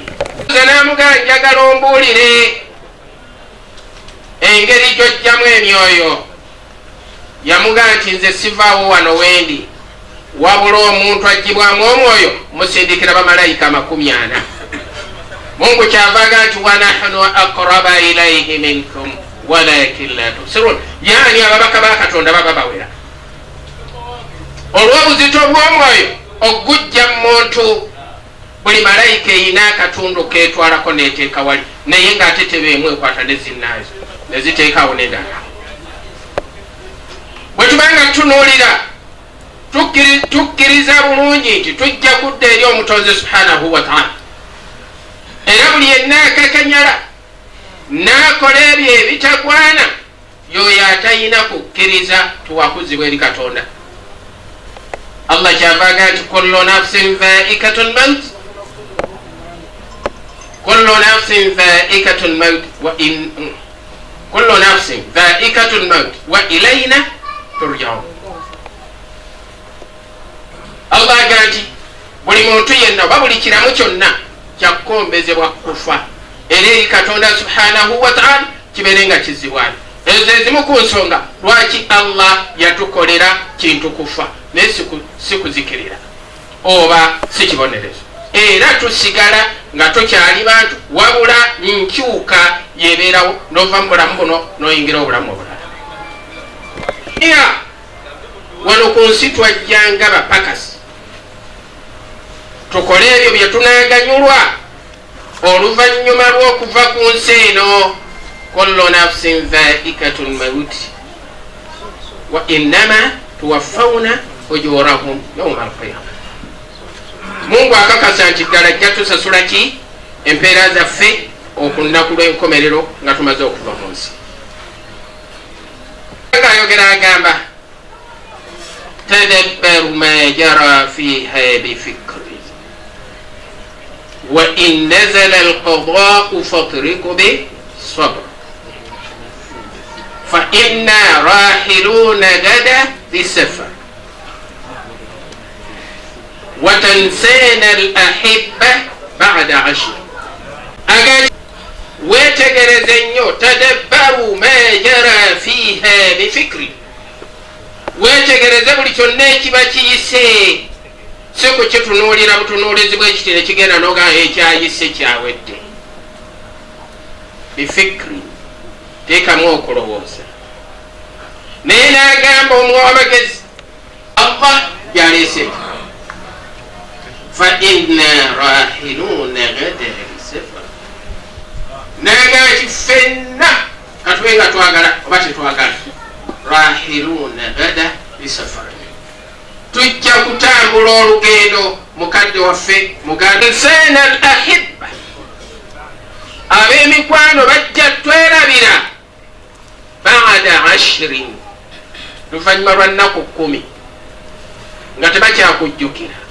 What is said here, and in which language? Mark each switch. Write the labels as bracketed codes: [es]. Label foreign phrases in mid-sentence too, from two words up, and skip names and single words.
[lg] N'amugamba njagala ombuulire engeri gy'ojjamu emyoyo. Yamugamba nti nze sivaawo wano wendi, wabula omuntu aggyibwamu omwoyo musindikira bamalayika 40. Mungu kyavaga nti [ar] ونحن أقرب إليه منكم ولكن لا تبصرون, [lg] yani ababaka ba Katonda baba bawera. Olw'obuzito bw'omwoyo ogujja mu muntu, buli malayika erina akatundu ketwalako neteeka wali, naye ng'ate tebeemu ekwata ne zinnaazo ne ziteekaawo n'endala. Bwe tubanga tutunuulira tukkiriza bulungi nti tujja kudda eri omutonzi [ar] سبحانه وتعالى. [lg] Era buli yenna akakanyala n'akola ebyo ebitagwana yoyo atalina kukkiriza tuwakuzibwa eri Katonda. Allah kyavaga nti [ar] كل نفس ذائقة الموت كل نفس ذائقة الموت كل نفس ذائقة الموت وإلينا ترجعون. [lg] Allah aga nti buli muntu yenna oba buli kiramu kyonna kyakukombezebwa kufa era eri Katonda [ar] سبحانه وتعالى [lg] kibeere nga kizibwana. Ezo ezimu ku nsonga lwaki Allah yatukolera kintu kufa naye si kuzikirira oba si kibonerezo, era tusigala nga tokyali bantu wabula nkyuka yebeerawo nova mu bulamu buno noyingira obulamu obulala. Wano ku nsi twajjanga bapakasi tukole ebyo bye tunaganyulwa oluvannyuma lw'okuva ku nsi eno. [ar] كل نفس ذائقة الموت وإنما توفون أجوركم يوم القيامة. [lg] Mungu akakasa nti ddala ajja tusasula ki empeera zaffe okunaku lw'enkomerero nga tumaze okuva mu nsi. Ayogera agamba [ar] تدبر ما جرى فيها بفكر وإن نزل القضاء فاطرق بصبر فإن رحيلنا غدا بسفر وتنسانا الأحبة بعد عشر. [lg] Aga wetegereze nnyo [ar] تدبر ما جرى فيها بفكر, [lg] wetegereze buli kyonna ekiba kiyise, si kukitunuulira butunuulizi bwekiti ne kigenda noga ekyayise kyawedde. Bifikri teekamu okulowooza. Naye n'agamba omuwa w'amagezi Allah gyaleese [ar] فإن رحيلنا غدا [lg] bisafar, naga nti ffenna katube nga twagala oba tetwagala [ar] رحيلنا غدا بسفر, [lg] tujja kutambula olugendo mukadde waffe muganda [ar] تنسانا الأحبة, [lg] ab'emikwano bajja twerabira [ar] بعد عشر, [lg] luvannyuma lwa nnaku 10 nga tebakyakujjukira.